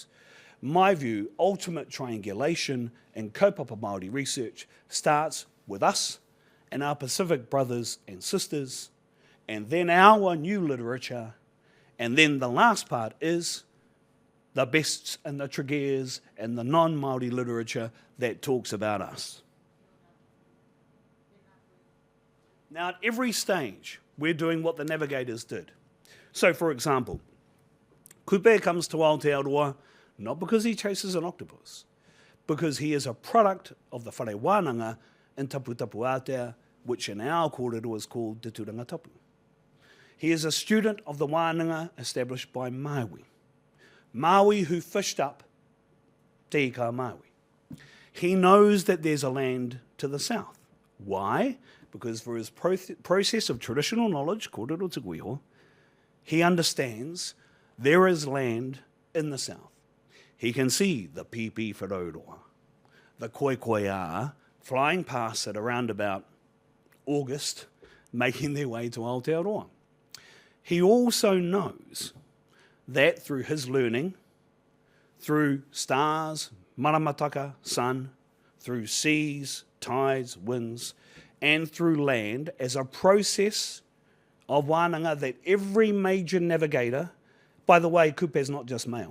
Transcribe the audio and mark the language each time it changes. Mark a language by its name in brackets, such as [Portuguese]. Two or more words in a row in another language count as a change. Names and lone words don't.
[English] My view, ultimate triangulation in [Māori] kaupapa Māori [English] research starts with us and our Pacific brothers and sisters, and then our new literature, and then the last part is the Bests and the Tregears and the non-Māori literature that talks about us. Now, at every stage, we're doing what the navigators did. So, for example, Kupe comes to Aotearoa not because he chases an octopus, because he is a product of the [Māori] whare wānanga [English] in Taputapu Aotea, which in our kōrero is called Te Turanga Tapu. He is a student of the wānanga established by Maui. Maui who fished up Te Ika Maui. He knows that there's a land to the south. Why? Because for his process of traditional knowledge, [Māori] kōrero tuku iho, [English] he understands there is land in the south. He can see the [Māori] pipi wharauroa, [English] the koikoia, flying past at around about August, making their way to Aotearoa. He also knows that through his learning, through stars, maramataka, sun, through seas, tides, winds, and through land as a process of wānanga that every major navigator, by the way, kupe is not just male.